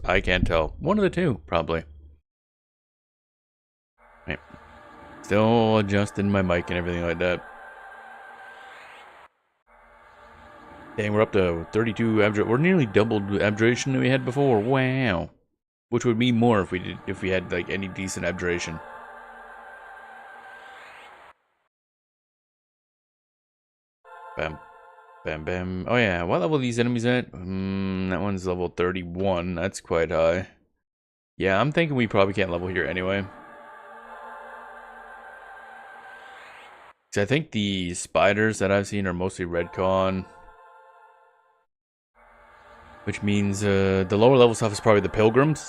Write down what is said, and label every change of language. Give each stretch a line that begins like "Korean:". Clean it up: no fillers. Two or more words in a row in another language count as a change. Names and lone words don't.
English: I can't tell. One of the two, probably. Right. Still adjusting my mic and everything like that. Dang, we're up to 32 abjuration. We're nearly doubled the abjuration that we had before. Wow. Which would mean more if we had like any decent abjuration. Bam. Bam bam. Oh yeah, what level are these enemies at? That one's level 31. That's quite high. Yeah, I'm thinking we probably can't level here anyway. Because I think the spiders that I've seen are mostly redcon. Which means the lower level stuff is probably the pilgrims.